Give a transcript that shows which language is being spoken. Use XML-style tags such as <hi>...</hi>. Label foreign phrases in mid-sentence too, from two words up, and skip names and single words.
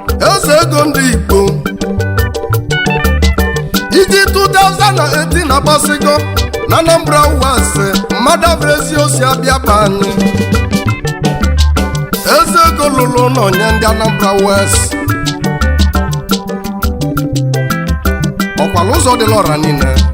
<ig>Eze ego ndị Igbo. Iji two thousand and eighteen agbasigo na Anambra West, mmadụ abụrụ ezi osi abịa be anyị. Eze ego lụrụ ụlọ nye ndị Anambra West. Ọkwala ụzọ dị lọra niile.</ig>